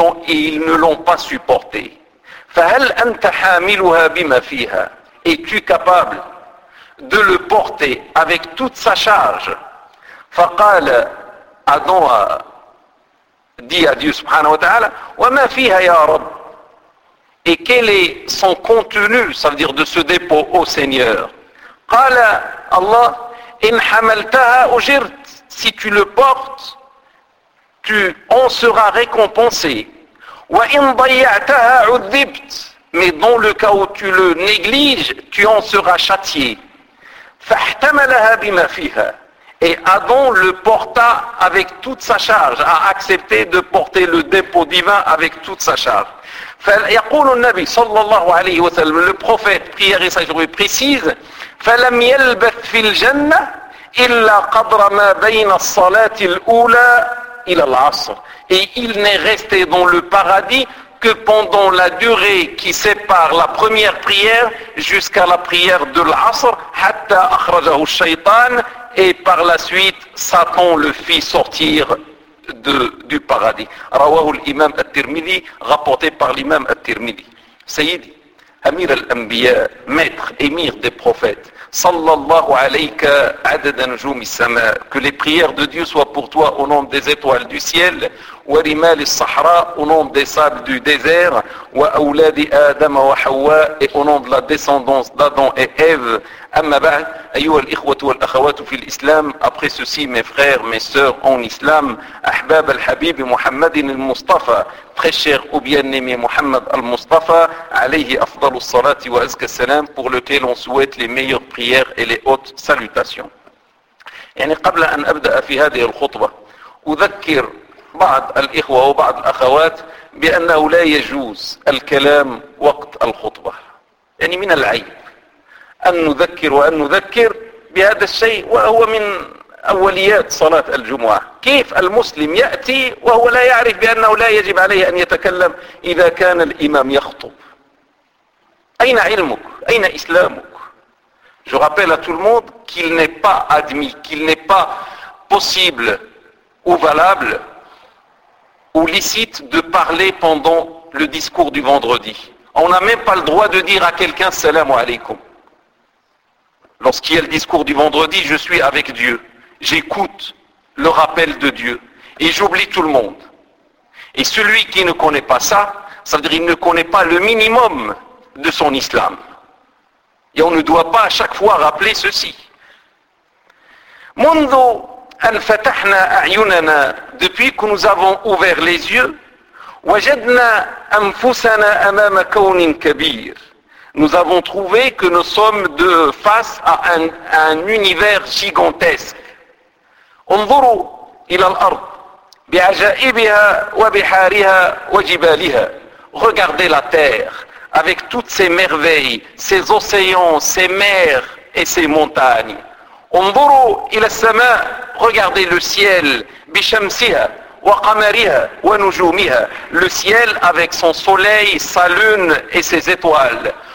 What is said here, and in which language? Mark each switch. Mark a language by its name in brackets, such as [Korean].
[French] et ils ne l'ont pas supporté. [Arabic] فهل أنت حاملها بما فيها؟ [French] Es-tu capable de le porter avec toute sa charge? [Arabic] فقال [French] Adam dit à Dieu [Arabic] subhanahu wa ta'ala, وما فيها يا رب؟ [French] Et quel est son contenu, ça veut dire de ce dépôt, ô Seigneur? [Arabic] قال Allah, إن حملتها أجرت. [French] Si tu le portes, tu en seras récompensé. [Arabic] وَإِنْ ضَيَّعْتَهَا عُذِّبْتْ. [French] Mais dans le cas où tu le négliges, tu en seras châtié. [Arabic] فَاحْتَمَلَهَا بِمَا فِيهَا. [French] Et Adam le porta avec toute sa charge, a accepté de porter le dépôt divin avec toute sa charge. [Arabic] فَيَقُولُ النَّبِي صَلَّى اللَّهُ عَلَيْهِ وَسَلَّمُ. [French] Le prophète, prière et sagesse, précise, [Arabic] فَلَمْ يَلْبَثْ فِي الْجَنَّةِ إِلَّا قَدْرَ مَا بَيْنَ الصَّلَاتِ الْأُولَى إِلَى الْعَصْرِ. [French] Et il n'est resté dans le paradis que pendant la durée qui sépare la première prière jusqu'à la prière de l'Asr, [Arabic] hatta akhrajahu shaytan, [French] et par la suite, Satan le fit sortir du paradis. Rawahu l'imam al-Tirmidhi, rapporté par l'imam al-Tirmidhi. [Arabic] Sayyidi, Amir al-Anbiya, [French] maître, émir des prophètes, [Arabic] sallallahu alayka adadan jumi sama, [French] que les prières de Dieu soient pour toi au nom des étoiles du ciel, [Arabic] wa rimal al-sahra, [French] au nom des sables du désert, [Arabic] wa auladi adam wa hawa, [French] et au nom de la descendance d'Adam et Ève, [Arabic] amma ba'd, ayyuha al-ikhwatu wa al-akhawatu fil islam, [French] après ceci mes frères, mes sœurs en islam, [Arabic] ahbab al-habib muhammadin al-mustafa, [French] très cher ou bien-aimé Muhammad al-Mustafa, [Arabic] alayhi afdal al-salati wa azka al-salam, [French] pour lequel on souhaite les meilleures prières et les hautes salutations. [Arabic] يعني قبل أن أبدأ في هذه الخطبة أذكر بعض الإخوة وبعض الأخوات بأنه لا يجوز الكلام وقت الخطبة. يعني من العيب أن نذكر وأن نذكر بهذا الشيء وهو من أوليات صلاة الجمعة. كيف المسلم يأتي وهو لا يعرف بأنه لا يجب عليه أن يتكلم إذا كان الإمام يخطب؟ أين علمك؟ أين إسلامك؟ [French] Je rappelle à tout le monde qu'il n'est pas admis, qu'il n'est pas possible ou valable ou licite de parler pendant le discours du vendredi. On n'a même pas le droit de dire à quelqu'un « Salam alaikum ». Lorsqu'il y a le discours du vendredi, je suis avec Dieu. J'écoute le rappel de Dieu et j'oublie tout le monde. Et celui qui ne connaît pas ça, ça veut dire qu'il ne connaît pas le minimum de son islam. Et on ne doit pas à chaque fois rappeler ceci. [Arabic] منذ أن فتحنا أعيننا, [French] depuis que nous avons ouvert les yeux, [Arabic] وجدنا أنفسنا أمام كون كبير. [French] Nous avons trouvé que nous sommes de face à un univers gigantesque. [Arabic] انظروا إلى الأرض بعجائبها وبحارها وجبالها. [French] Regardez la terre avec toutes ses merveilles, ses océans, ses mers et ses montagnes. [Arabic] Onduru ila sama, [French] regardez le ciel, [Arabic] bishamsiha wa qamariha wa nujumiha, [French] le ciel avec son soleil, sa lune et ses étoiles.